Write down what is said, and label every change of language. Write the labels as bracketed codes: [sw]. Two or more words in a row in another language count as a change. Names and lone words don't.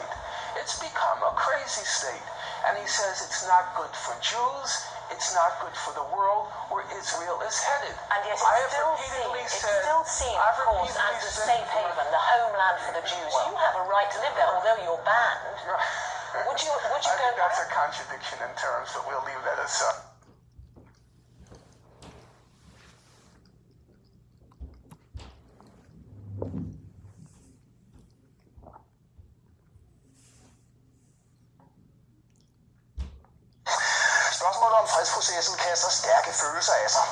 [en] It's become a crazy state. And he says it's not good for Jews, it's not good for the world where Israel is headed. And yet it's still seen, of course, as the safe haven, the homeland for the Jews. You have a right to live there, although you're banned. Would you I go think that's back? a contradiction in terms, but we'll leave that aside. [da] Spørgsmålet om fredsprocessen kaster stærke følelser af sig.